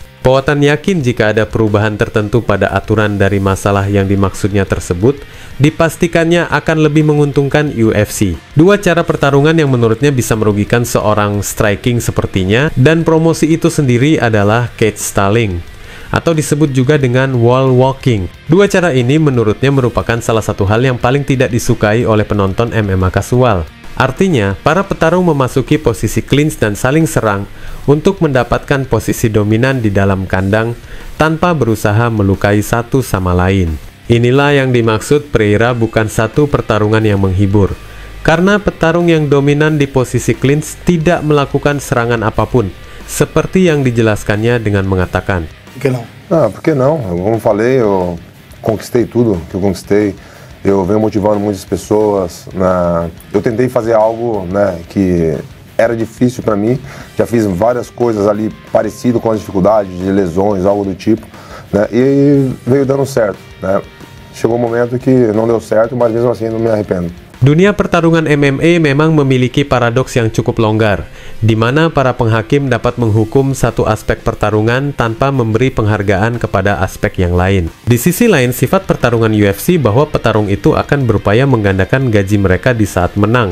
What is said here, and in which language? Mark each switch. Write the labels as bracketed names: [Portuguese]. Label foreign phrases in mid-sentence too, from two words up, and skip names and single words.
[Indonesian] Powatan yakin jika ada perubahan tertentu pada aturan dari masalah yang dimaksudnya tersebut, dipastikannya akan lebih menguntungkan UFC. 2 cara pertarungan yang menurutnya bisa merugikan seorang striking sepertinya, dan promosi itu sendiri adalah [English] cage stalling, [Indonesian] atau disebut juga dengan [English] wall walking. [Indonesian] 2 cara ini menurutnya merupakan salah satu hal yang paling tidak disukai oleh penonton MMA kasual. Artinya, para petarung memasuki posisi clinch dan saling serang untuk mendapatkan posisi dominan di dalam kandang tanpa berusaha melukai satu sama lain. Inilah yang dimaksud Pereira bukan 1 pertarungan yang menghibur, karena petarung yang dominan di posisi clinch tidak melakukan serangan apapun, seperti yang dijelaskannya dengan mengatakan, [Portuguese] Por que não? Por que não? Como falei, eu conquistei tudo que eu conquistei. Eu venho motivando muitas pessoas. Eu tentei fazer algo, que era difícil para mim. Já fiz várias coisas ali parecido com as dificuldades de lesões, algo do tipo, e veio dando certo. Chegou um momento que não deu certo, mas mesmo assim não me arrependo. [Indonesian] Dunia pertarungan MMA memang memiliki paradoks yang cukup longgar, di mana para penghakim dapat menghukum satu aspek pertarungan tanpa memberi penghargaan kepada aspek yang lain. Di sisi lain, sifat pertarungan UFC bahwa petarung itu akan berupaya menggandakan gaji mereka di saat menang.